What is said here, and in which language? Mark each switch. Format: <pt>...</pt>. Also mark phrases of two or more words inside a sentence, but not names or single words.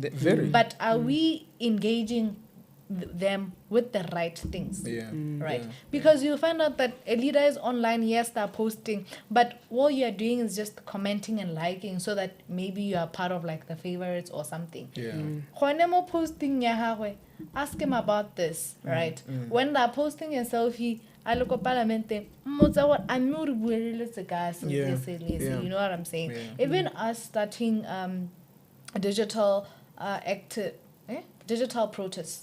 <en>Very. But are we engaging them with the right things? Yeah. Right? Yeah. Because you'll find out that a leader is online, yes, they're posting, but all you're doing is just commenting and liking so that maybe you are part of the favorites or something. Yeah.</en> <tn>Gone mo posting ya gagwe,</tn> <en>ask him about this, right? When they're posting a selfie, I look at parliament, I'm not Yeah. you know what I'm saying? Yeah. Even us starting digital digital protests,</en>